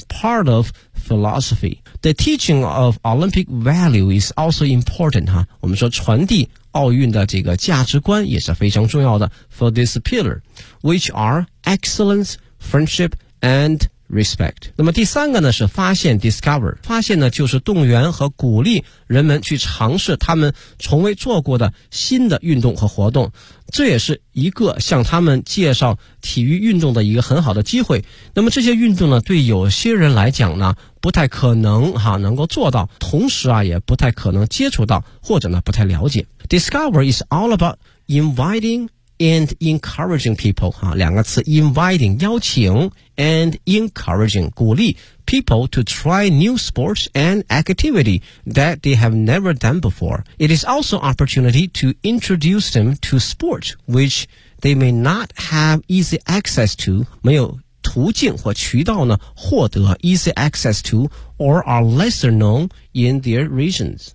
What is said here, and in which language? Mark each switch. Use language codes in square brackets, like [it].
[en] Part of philosophy The teaching of Olympic value is also important [zh] 哈，我们说传递奥运的这个价值观也是非常重要的。 [en] For this pillar, which are excellence, friendship, and respect。 [zh] 那么第三个呢是发现 discover， 发现呢就是动员和鼓励人们去尝试他们从未做过的新的运动和活动，这也是一个向他们介绍体育运动的一个很好的机会。那么这些运动呢对有些人来讲呢不太可能哈能够做到，同时啊也不太可能接触到或者呢不太了解。 [en] discover is all about invitingand encouraging people [zh] 哈，两个词 [en] inviting 邀请 and encouraging 鼓励 people to try new sports and activity that they have never done before. It is also opportunity to introduce them to sports which they may not have easy access to， [zh] 没有途径或渠道呢获得 [en] easy access to or are lesser known in their regions.